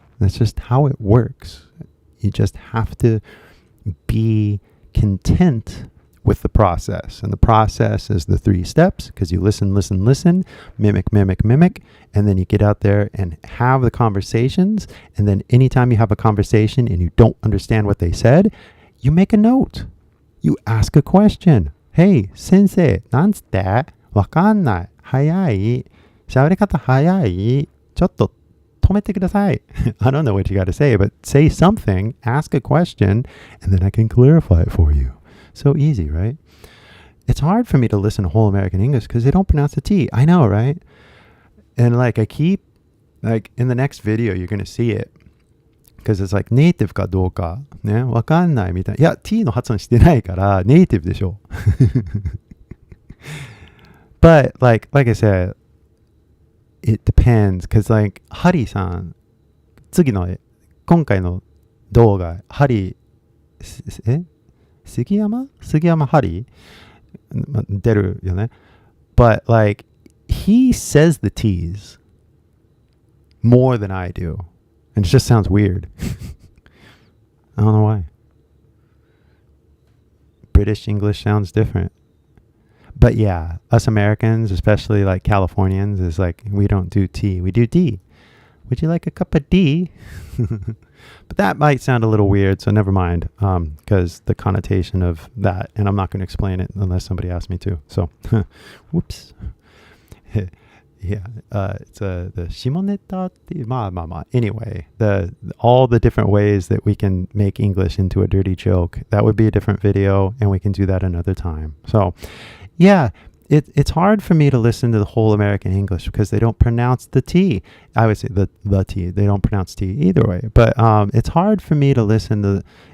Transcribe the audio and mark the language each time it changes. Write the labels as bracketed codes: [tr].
[en] That's just how it works. You just have to be content with the process. And the process is the 3 steps because you listen, mimic, and then you get out there and have the conversations. And then anytime you have a conversation and you don't understand what they said, you make a note. You ask a question. [ja] Hey, sensei, なんつって？わかんない。早い。喋り方早い。ちょっと止めてください。 [en] I don't know what you got to say, but say something, ask a question, and then I can clarify it for you. So easy, right? It's hard for me to listen to whole American English because they don't pronounce the T. I know, right? And like I keep, like in the next video, you're going to see it. Because it's like native [ja] かどうかね、わかんないみたいな。いや、T の発音してないからネイティブでしょ。 [en] But like I said, it depends. Because like [ja] ハリーさん、今回の動画、ハリー、杉山ハリー出るよね。 [en] But like he says the T's more than I do.And it just sounds weird. I don't know why. British English sounds different. But yeah, us Americans, especially like Californians, is like we don't do T, we do D. Would you like a cup of D? But that might sound a little weird, so never mind, because the connotation of that, and I'm not going to explain it unless somebody asks me to. So, whoops. Yeah, it's the [ja] 下ネタっていう、まあ。 [en] Anyway, all the different ways that we can make English into a dirty joke, that would be a different video, and we can do that another time. So, yeah, it's hard for me to listen to the whole American English because they don't pronounce the T. I would say the T. They don't pronounce T either way. But it's hard for me to listen to.